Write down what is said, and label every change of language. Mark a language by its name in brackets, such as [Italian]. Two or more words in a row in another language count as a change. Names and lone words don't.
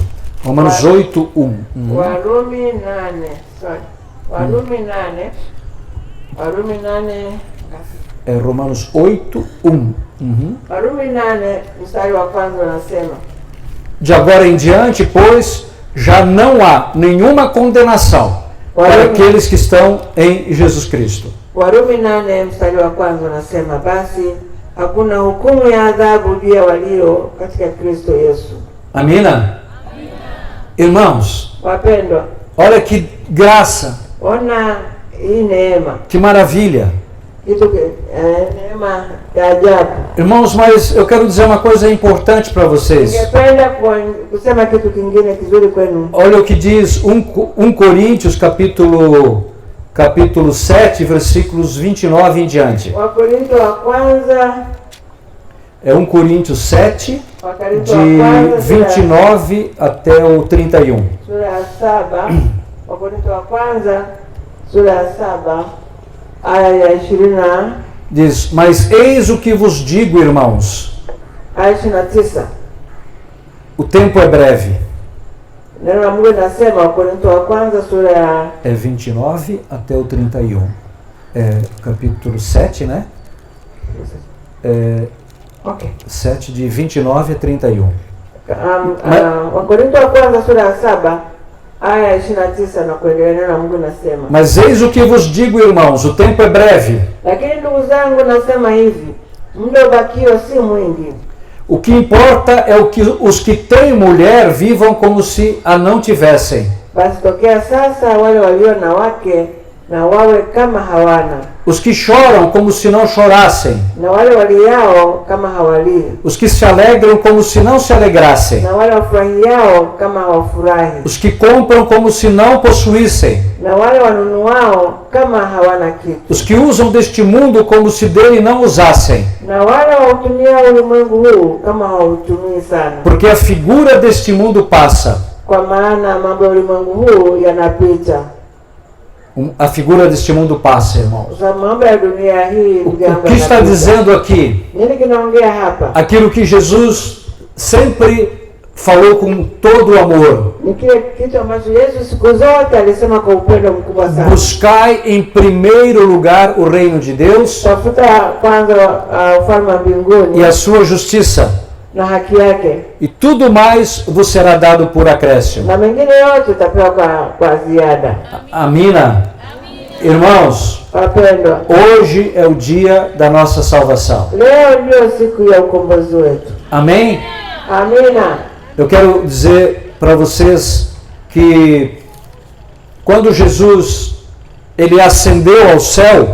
[Portuguese] Romanos 8, 1. É Romanos 8, 1. De agora em diante, pois, já não há nenhuma condenação para aqueles que estão em Jesus Cristo. [Swahili] Warumi 8 mstari wa kwanza unasema, basi hakuna hukumu ya adhabu juu ya walio katika Kristo Yesu. Amina? [Portuguese] Irmãos, [Swahili] wapendwa, [Portuguese] olha que graça, [Swahili] ona hii neema, [Portuguese] que maravilha. [Swahili] Neema ya ajabu. [Portuguese] Irmãos, mas eu quero dizer uma coisa importante para vocês. [Swahili] Ningependa kusema kitu kingine kizuri kwenu. [Portuguese] Olha o que diz 1 Coríntios capítulo capítulo 7, versículos 29 em diante. [Swahili] Wakorintho wa kwanza, [Portuguese] É 1 Coríntios 7, [Swahili] Wakorintho wa [Portuguese] de [Swahili] kwanza [Portuguese] 29 até o 31. [Swahili] sura ya 7. Wakorintho wa kwanza sura ya 7 aya ya 20 [Portuguese] Diz: mas eis o que vos digo, irmãos, [Swahili] aya 29. [Portuguese] o tempo é breve. [Swahili] Neno la Mungu linasema, Wakorintho wa kwanza sura ya [Portuguese] É 29 até o 31. É capítulo 7, né? É okay. 7 de 29 a 31. [Swahili] Wakorintho wa kwanza sura ya 7 aya ya 29 na kuendelea. Neno la Mungu linasema, [Portuguese] Mas eis o que vos digo, irmãos, o tempo é breve. [Swahili] lakini ndugu zangu, nasema hivi, muda ubakio si mwingi. [Portuguese] O que importa é o que os que têm mulher vivam como se a não tivessem. [Swahili] Basi tokea sasa wale walio na wake na wawe kama hawana, [Portuguese] Os que choram como se não chorassem. [Swahili] na wale waliao kama hawalii, [Portuguese] Os que se alegram como se não se alegrassem. [Swahili] na wale wafurahiao kama hawafurahi, [Portuguese] Os que compram como se não possuíssem. [Swahili] na wale wanunuao kama hawana kitu, [Portuguese] Os que usam deste mundo como se dele não usassem. [Swahili] na wale wautumia ulimwengu huu kama hawautumii sana, [Portuguese] Porque a figura deste mundo passa. [Swahili] kwa maana mambo ya ulimwengu huu yanapita. [Portuguese] A figura deste mundo passa, irmãos. [Swahili] Za mambo ya dunia hii, [Portuguese] O [Swahili] ndugu yangu, [Portuguese] que está [Swahili] yanapita. [Portuguese] dizendo aqui? [Swahili] Nini kinaongea hapa? [Portuguese] Aquilo que Jesus sempre falou com todo o amor. [Swahili] Ni kile kitu ambacho Yesu siku zote alisema kwa upendo mkubwa sana. [Portuguese] Buscai em primeiro lugar o reino de Deus [Swahili] Tafuta kwanza ufalme wa mbinguni [Portuguese] e a sua justiça, [Swahili] na haki yake, [Portuguese] e tudo mais vos será dado por acréscimo. [Swahili] na mengine yote utapewa kwa ziada. Amina. [Portuguese] Irmãos, [Swahili] Wapendwa, [Portuguese] hoje é o dia da nossa salvação. [Swahili] leo ndio siku ya ukombozi wetu. [Portuguese] Amém? [Swahili] Amina. [Portuguese] Eu quero dizer para vocês que quando Jesus ele ascendeu ao céu,